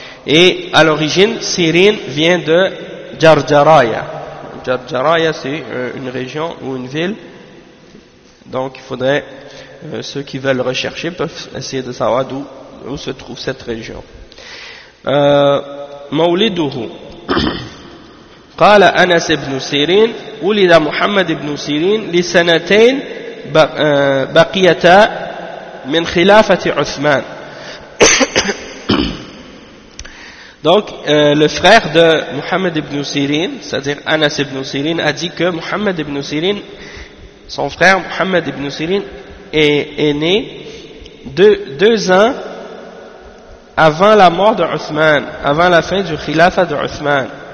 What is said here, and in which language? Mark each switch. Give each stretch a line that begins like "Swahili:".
French: Et à l'origine, Sirin vient de Jarjaraya. Jarjaraya, c'est une région ou une ville. Donc, il faudrait, ceux qui veulent rechercher peuvent essayer de savoir d'où se trouve cette région.
Arabic: Mawliduhu. قال أنس بن سيرين ولد محمد بن سيرين لسنتين بقيتا من خلافة عثمان.
French: Donc le frère de Muhammad ibn Sirin, c'est-à-dire Anas ibn Sirin, a dit que Muhammad ibn Sirin, son frère Muhammad ibn Sirin, est né deux ans avant la mort de Uthman, avant la fin du khilafa de Uthman.